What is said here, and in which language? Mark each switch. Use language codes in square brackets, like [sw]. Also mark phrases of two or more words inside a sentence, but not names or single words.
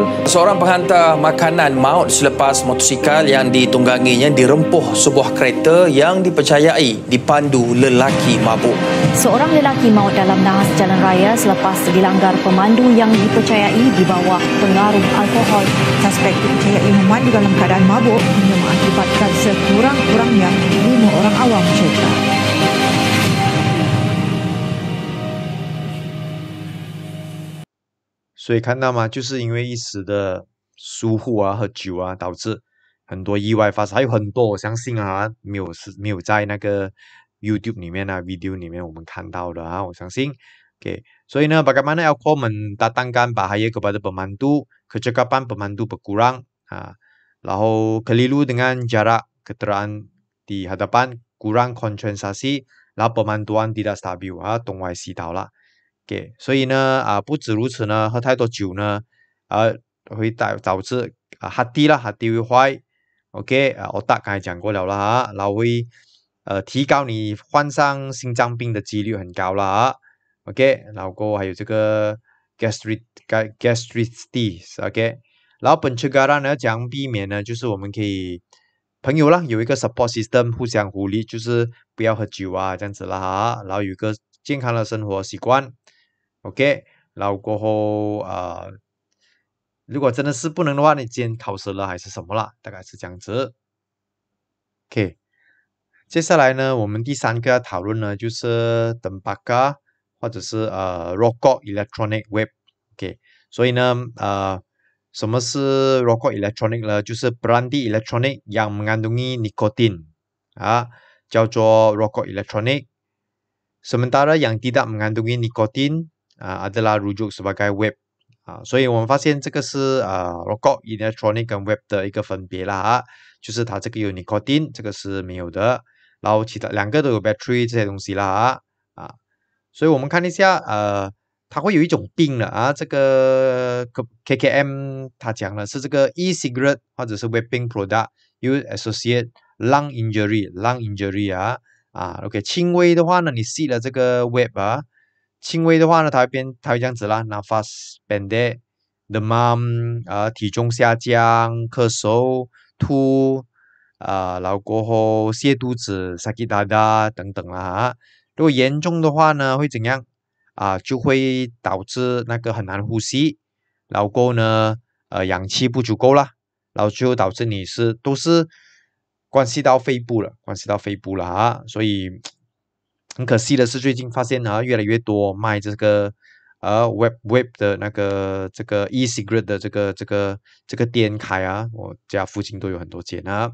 [ms] Seorang penghantar makanan maut selepas motosikal yang ditungganginya dirempuh sebuah kereta yang dipercayai dipandu lelaki mabuk. Seorang lelaki maut dalam nahas jalan raya selepas dilanggar pemandu yang dipercayai di bawah pengaruh alkohol. Suspek dipercayai memandu dalam keadaan mabuk hingga mengakibatkan sekurang-kurangnya 5 orang awam cedera. [zh] 所以看到吗？就是因为一时的疏忽喝酒导致很多意外发生，还有很多我相信没有在那个 YouTube 里面video 里面我们看到的我相信。 [ms] OK， [zh] 所以呢 [ms] bagaimana alkohol mendatangkan bahaya kepada pemandu， kecekapan pemandu berkurang 然后 keliru dengan jarak keteraan di hadapan kurang konsentrasi， [zh] 然后 [ms] pemanduan tidak stabil [zh] 东歪西倒了。OK， 所以呢不止如此呢，喝太多酒呢会导致hati会坏 OK， otak 刚才讲过了然后会提高你患上心脏病的几率很高了OK， 然后过后还有这个 gastritis OK， 然后pencegahan呢怎样避免呢？就是我们可以朋友有一个 [en] support system [zh] 互相鼓励，就是不要喝酒这样子然后有一个健康的生活习惯 OK， 然后过后如果真的是不能的话，你今天考试了还是什么啦，大概是这样子。OK， 接下来呢，我们第3个要讨论呢，就是 tembakau 或者是 [ms] rokok electronic vape。 [zh] OK， 所以呢什么是 [ms] rokok electronic [zh] 呢？ [ms] 就是 brandy electronic yang mengandungi nikotin 叫做 rokok electronic。Sementara yang tidak mengandungi nikotin adalah rujuk sebagai vape。 [zh] 所以我们发现这个是 [ms] rokok electronic [zh] 跟 vape 的一个分别啦就是它这个有 nicotine， 这个是没有的，然后其他2个都有 battery 这些东西啦所以我们看一下它会有一种病的这个 KKM 它讲的是这个 e-cigarette 或者是 [en] vaping product you associate lung injury [zh] OK， 轻微的话呢，你吸了这个 vape 轻微的话呢，它会这样子啦 [ms] nafas pendek, demam, [zh] 体重下降，咳嗽，吐，然后过后泻肚子 ， [ms] sakit dada [zh] 等等啦哈。如果严重的话呢，会怎样？就会导致那个很难呼吸，然后过后呢，氧气不足够啦，然后最后导致你都是关系到肺部了，啊，所以很可惜的是，最近发现越来越多卖这个web 的那个这个 e-cigarette 的这个店开啊，我家附近都有很多间啊。